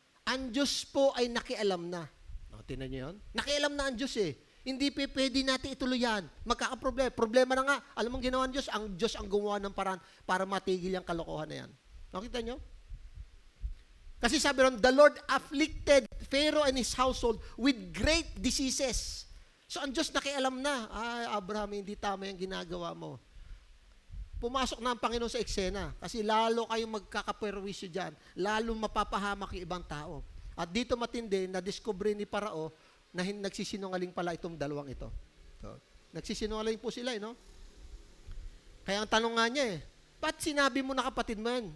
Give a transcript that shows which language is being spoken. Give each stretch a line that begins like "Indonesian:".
Filipino: Ang Diyos po ay nakialam na. O, tignan niyo yun? Nakialam na ang Diyos eh. Hindi pwede natin ituloy yan. Magkakaproblema. Problema na nga. Alam mong ginawa ng Diyos? Ang Diyos ang gumawa ng paraan para matigil yung kalokohan na yan. Nakita niyo? Kasi sabi ron,
English: the Lord afflicted Pharaoh and his household with great diseases.
Filipino: So ang Diyos nakialam na, Abraham, hindi tama yung ginagawa mo. Pumasok na ang Panginoon sa eksena kasi lalo kayong magkakaperwisyo dyan, lalo mapapahamak yung ibang tao. At dito matindi, na-discover ni Parao na nagsisinungaling pala itong dalawang ito. So, nagsisinungaling po sila, no? Kaya ang tanong nga niya ba't sinabi mo na kapatid mo yan?